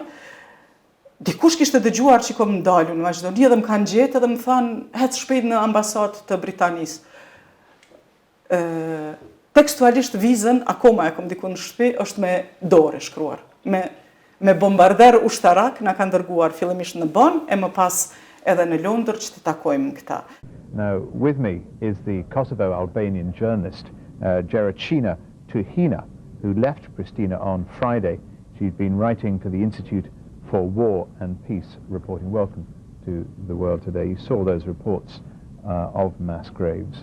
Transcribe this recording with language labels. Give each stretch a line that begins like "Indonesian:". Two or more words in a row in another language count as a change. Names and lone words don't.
Albanian: Dikush kishte dëgjuar që kom dalë në Maqedoni dhe më kanë gjetë dhe më thanë, hec shpejt në ambasadë të Britanisë. Tekstualisht vizën, akoma e kom diku në shtëpi, është me dorë shkruar. Me bombarder ushtarak na kanë dërguar fillimisht në Bonn e më pas edhe në Londër që të takojmë këta.
English: Now, with me is the Kosovo-Albanian journalist Geracina Tuhina, who left Pristina on Friday. She'd been writing to the Institute for War and Peace, reporting. Welcome to the world today. You saw those reports of mass graves.